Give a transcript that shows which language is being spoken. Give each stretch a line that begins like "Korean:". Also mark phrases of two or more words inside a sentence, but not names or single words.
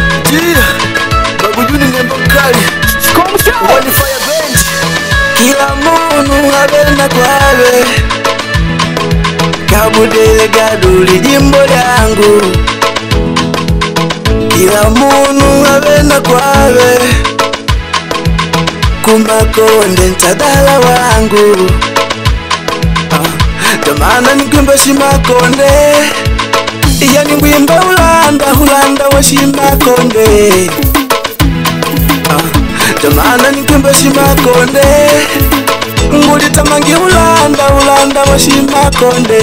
Swahili: Babu Juni nembo kali One fire band.
Makonde: Kila munu abena kwawe Kabudele gaduli jimbo lyangu. Kila munu abena kwawe Kumakonde ntadala wangu. Tamana nikimba shimakonde iya ningwimba hulanda wa shimakonde. Tamana nikimba shimakonde ngulitamangi hulanda wa shimakonde.